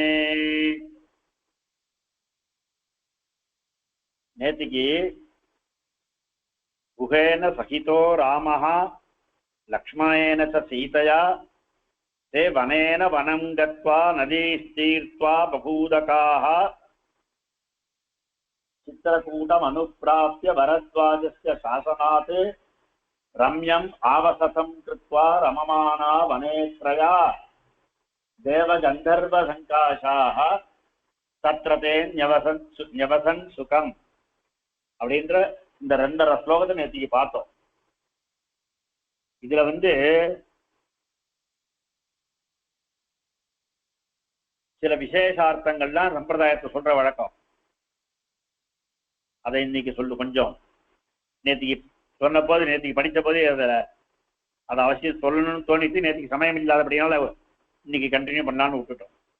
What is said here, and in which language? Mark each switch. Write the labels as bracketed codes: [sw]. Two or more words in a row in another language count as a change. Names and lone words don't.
[sa] नेतिकी गुहेन सहितो रामः लक्ष्मणेन च सीतया ते वनेन वनं गत्वा नदीस्तीर्त्वा बभूदकाः चित्रकूटमनुप्राप्य भरद्वाजस्य शासनात् रम्यम् आवसतं कृत्वा रममाना वने त्रया देवगन्धर्वसङ्काशाः तत्र ते न्यवसन् सुखम् [ta] அப்படின்ற இந்த ரெண்டரை ஸ்லோகத்தை நேற்றுக்கு பார்த்தோம். இதுல சில விசேஷார்த்தங்கள்லாம் சம்பிரதாயத்தை சொல்ற வழக்கம். அதை இன்னைக்கு கொஞ்சம் நேற்றுக்கு சொன்ன போது நேற்றுக்கு படித்த போது அதை அவசியம் சொல்லணும்னு தோணித்து நேற்றுக்கு சமயம் இல்லாதபடியால இன்னைக்கு கண்டினியூ பண்ணலான்னு விட்டுட்டோம்.